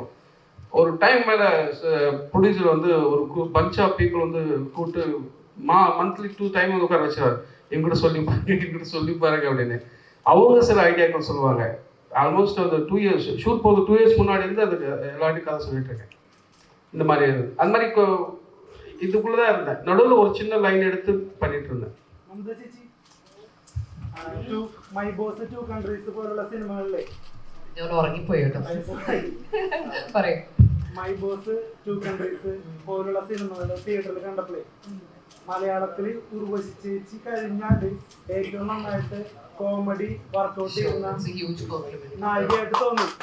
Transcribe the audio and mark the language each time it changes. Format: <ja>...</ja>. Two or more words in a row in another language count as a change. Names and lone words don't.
<ta>ஒரு டைம் மேலே ப்ரொடியூசர் வந்து ஒரு</ta> <en>bunch of people</en> <ta>வந்து கூப்பிட்டு மந்த்லி 2 டைம் வந்து உட்கார வச்சுருவார், எங்கிட்ட சொல்லி பாருங்க அப்படின்னு. அவங்க சில ஐடியாக்கள் சொல்லுவாங்க. ஆல்மோஸ்ட் அந்த 2 years ஷூட் போது 2 years முன்னாடி இருந்து அதுக்கு எல்லாத்தையும் கதை சொல்லிட்டு இருக்கேன். இந்த மாதிரி அந்த மாதிரி இதுக்குள்ளதான் இருந்தேன். நடுவில் ஒரு சின்ன லைன் எடுத்து பண்ணிட்டு இருந்தேன்.</ta> <ml>മൈ ബോസ് 2 കൺട്രീസ് പോലുള്ള സിനിമകളിലെ ഞാൻ ഉറങ്ങിപ്പോയി കേട്ടോ. പറയൂ. മൈ ബോസ് 2 കൺട്രീസ് പോലുള്ള സിനിമകൾ തിയേറ്ററിൽ കണ്ടപ്പോഴേ മലയാളത്തിൽ ഉർവശി ചേച്ചി കഴിഞ്ഞാൽ ഏറ്റവും നന്നായിട്ട്</ml> <en>comedy workout</en> <ml>ചെയ്യുന്ന നായികയായിട്ട് തോന്നി.</ml>